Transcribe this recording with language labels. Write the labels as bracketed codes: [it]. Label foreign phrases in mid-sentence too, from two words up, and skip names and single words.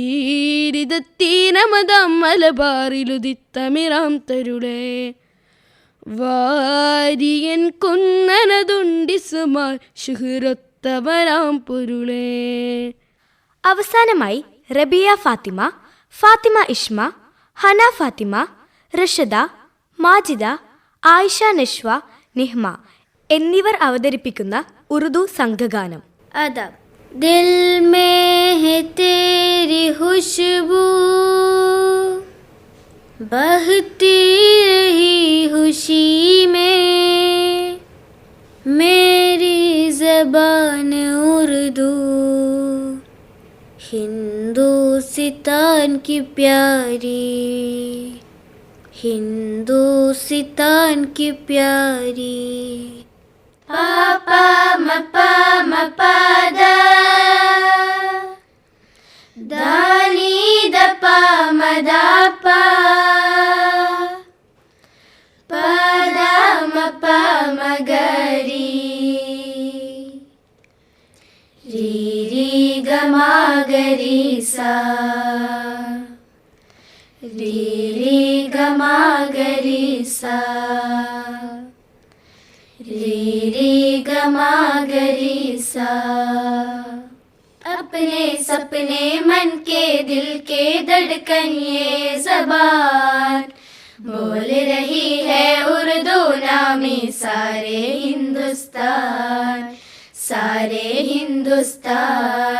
[ml] ബീരിതത്തീരമതാം മലബാറിലുദിത്തമിറാം തരുളേ വാരിയൻ കൊന്നനതുണ്ടിസുമാർ ശുഹ്രത്തവരാം പൊരുളേ. അവസാനമായി റബിയ ഫാത്തിമ, ഫാത്തിമ ഇഷ്മ, ഹന ഫാത്തിമ, റഷദ, മാജിദ, ആയിഷ നഷ്വ, നിഹ്മ എന്നിവർ അവതരിപ്പിക്കുന്ന ഉറുദു സംഘഗാനം. [ur] ادب دل میں ہے تیری خوشبو، بہتی رہی خوشی میں، میری زبان اردو ہندوستان کی پیاری، ہندوستان کی پیاری, हिंदुस्तान की प्यारी. पापा मपा मपादा दानी दपा मदापा, पादा मपा मगरी, री री गमा गरी सा, री री गमा गरी सा, री री गमा गरी सा. اپنے سپنے من کے دل کے دھڑکن یہ زبان بول رہی ہے اردو نامی سارے ہندوستان، سارے ہندوستان, सारे हिंदुस्तान.